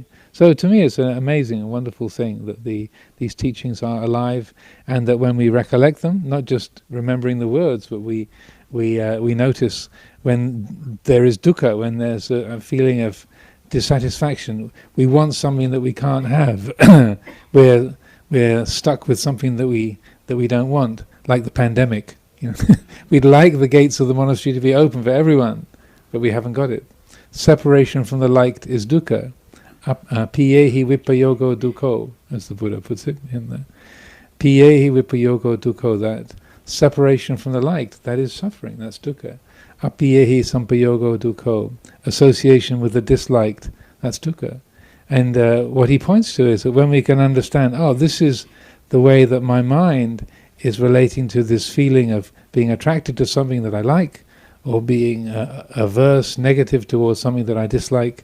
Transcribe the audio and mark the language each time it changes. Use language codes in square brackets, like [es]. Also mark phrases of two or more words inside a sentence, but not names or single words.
[en] So to me it's an amazing and wonderful thing that these teachings are alive, and that when we recollect them, not just remembering the words, but we notice when there is dukkha, when there's a feeling of dissatisfaction, we want something that we can't have. we're stuck with something that we don't want, like the pandemic. We'd like the gates of the monastery to be open for everyone, but we haven't got it. Separation from the light is dukkha. [pi] Piyehi vipayogo dukkho, [en] as the Buddha puts it in there. [pi] Piyehi vipayogo dukkho, [en] that separation from the light, that is suffering, that's dukkha. [pi] Apiyehi sampayogo dukkho, [en] association with the disliked, that's dukkha. And what he points to is that when we can understand, this is the way that my mind is relating to this feeling of being attracted to something that I like, or being averse, negative towards something that I dislike.